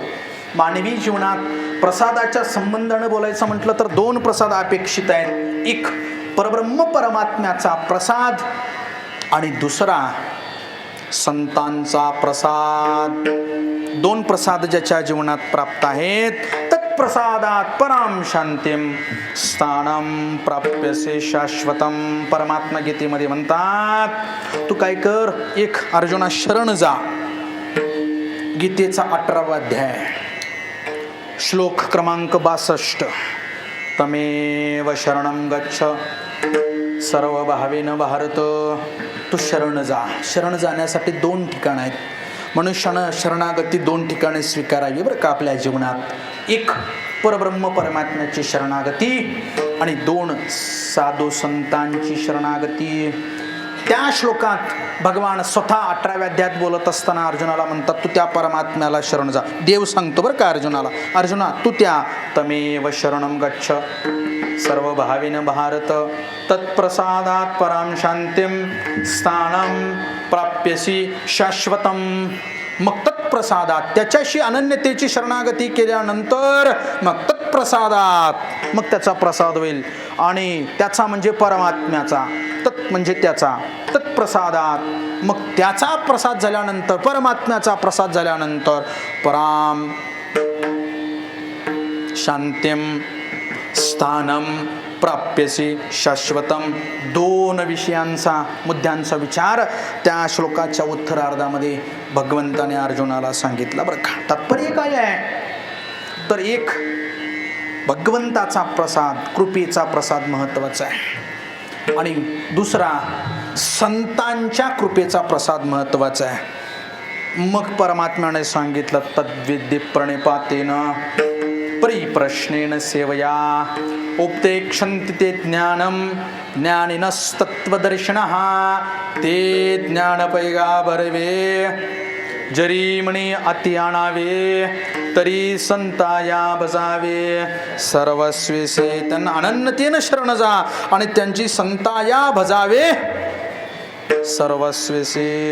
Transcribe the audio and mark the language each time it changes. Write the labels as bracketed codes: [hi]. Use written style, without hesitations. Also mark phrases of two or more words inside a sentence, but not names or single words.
[mr] मानवी जीवनात प्रसादाच्या संबंधाने बोलायचं म्हटलं तर 2 प्रसाद अपेक्षित आहेत. एक परब्रह्म परमात्म्याचा प्रसाद आणि दुसरा संतांचा प्रसाद. 2 प्रसाद ज्याच्या जीवनात प्राप्त आहेत, [sa] तत्प्रसादात पराम शांतीम स्थानम प्राप्यसे शाश्वतम. [mr] परमात्मा गीतेमध्ये म्हणतात, तू काय कर, 1 अर्जुना शरण जा. गीतेचा 18वा अध्याय, श्लोक क्रमांक 62. [sa] तमेव शरणं गच्छ सर्व भावेन भारत. [mr] तू शरण जा. शरण जाण्यासाठी 2 ठिकाण आहेत. मनुष्यानं शरणागती 2 ठिकाणी स्वीकारावी बरं का आपल्या जीवनात. एक परब्रह्म परमात्म्याची शरणागती आणि 2 साधू संतांची शरणागती. त्या श्लोकात भगवान स्वतः 18व्या अध्यायात बोलत असताना अर्जुनाला म्हणतात, तू त्या परमात्म्याला शरण जा. देव सांगतो बरं का अर्जुनाला, अर्जुना तू त्या [sa] तमेव शरणं गच्छ सर्व भाविन भारत तत्प्रसादात पराम शांतिम स्थानं प्राप्यसी शाश्वतम. [mr] मग तत्प्रसादात त्याच्याशी अनन्यतेची शरणागती केल्यानंतर मग तत्प्रसादात मग त्याचा प्रसाद होईल. आणि त्याचा म्हणजे परमात्म्याचा, तत् म्हणजे त्याचा, तत्प्रसादात मग त्याचा प्रसाद झाल्यानंतर, परमात्म्याचा प्रसाद झाल्यानंतर [sa] पराम शांतिम स्थानम प्राप्यसी शाश्वतम. [mr] 2 विषयांचा मुद्द्यांचा विचार त्या श्लोकाच्या उत्तरार्धामध्ये भगवंताने अर्जुनाला सांगितला बरं का. तात्पर्य काय आहे तर एक भगवंताचा प्रसाद, कृपेचा प्रसाद महत्वाचा आहे आणि दुसरा संतांच्या कृपेचा प्रसाद महत्वाचा आहे. मग परमात्म्याने सांगितलं [sa] तद्विद्ये प्रणिपातेन परिप्रश्नेन सेवया उपदेक्षन्ति ते ज्ञानम ज्ञानिनस्तत्त्वदर्शिनः [mr] ते ज्ञानपैगाबरवे जरी म्हणे अति आणावे तरी संताया बजावे सर्वस्वेसे. त्यांना अनन्यतेनं शरण जा आणि त्यांची संताया भजावे सर्वस्वेसे.